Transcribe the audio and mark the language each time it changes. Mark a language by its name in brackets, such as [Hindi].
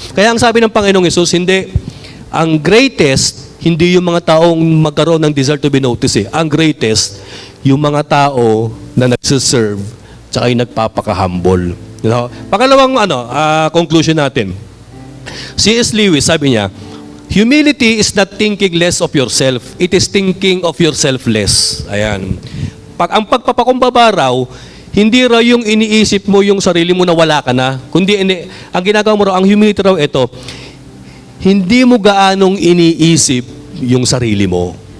[Filipino] Kaya ang sabi ng Panginoong Hesus, hindi, ang greatest, hindi yung mga taong magkaroon ng [English] desire to be noticed. [Filipino] Ang greatest, yung mga tao na nagsiserve, tsaka yung nagpapaka-humble. [English] You know? [Filipino] Pangalawang conclusion natin. C.S. [English] Lewis, [Filipino] sabi niya, [English] humility is not thinking less of yourself. It is thinking of yourself less. [Filipino] Ayan. Ang pagpapakumbaba raw, hindi raw yung iniisip mo yung sarili mo na wala ka na. Kundi ang ginagawa mo raw, ang humility raw ito, hindi mo gaanong iniisip yung sarili mo.